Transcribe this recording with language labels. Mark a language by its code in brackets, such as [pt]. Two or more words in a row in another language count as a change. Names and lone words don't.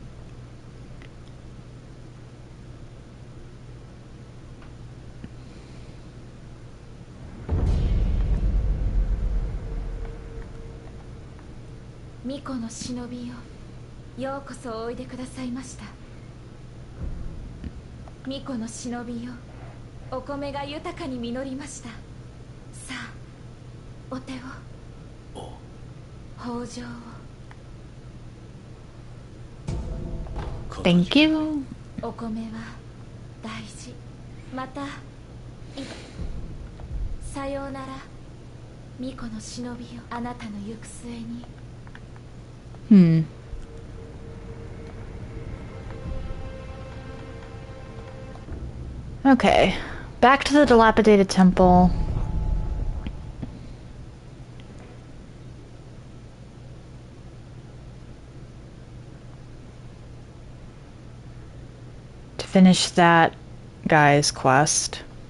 [ja] 巫女の忍びよ、ようこそおいでくださいました. 巫女の忍びよ、お米が豊かに実りました. さあ、お手を. 豊穣を. [en] Thank you. [ja] お米は大事。また いた. Sayonara. 巫女の忍びよ、あなたの行く末に. [en] Okay. Back to the dilapidated temple. To finish that guy's quest.